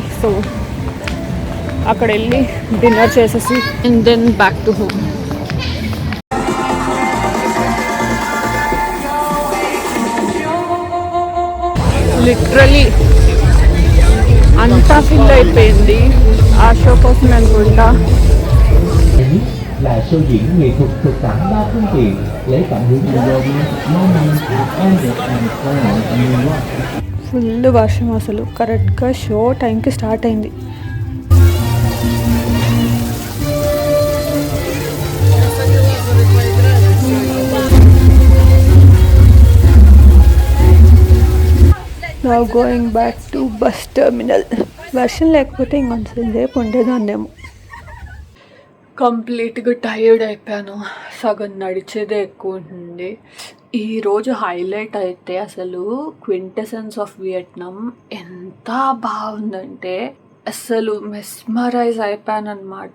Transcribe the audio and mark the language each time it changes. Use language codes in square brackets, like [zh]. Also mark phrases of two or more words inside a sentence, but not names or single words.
[te] సో అక్కడ వెళ్ళి డిన్నర్ చేసేసి [en] and then back to home. [te] లిటరలీ అంతా ఫిల్ అయిపోయింది ఆ షో కోసం అనుకుంటా. [vi] là show diễn nghệ thuật thực cảnh đa phương tiện lấy cảm hứng từ Robin, Moment and New York. [te] ఫుల్ వర్షం అసలు. కరెక్ట్గా [en] show timeకి start [te] అయింది. [en] Now going back to bus terminal. [te] వర్షం లేకపోతే ఇంకొంచెం సేపు ఉండేదాన్నేమో. [en] completelyగా tired [te] అయిపోయాను. సగం నడిచేదే ఎక్కువ ఉంటుంది. ఈరోజు హైలైట్ అయితే అసలు క్వింటెసెన్స్ ఆఫ్ వియట్నాం ఎంత బాగుందంటే అసలు మెస్మరైజ్ అయిపోయాను అనమాట.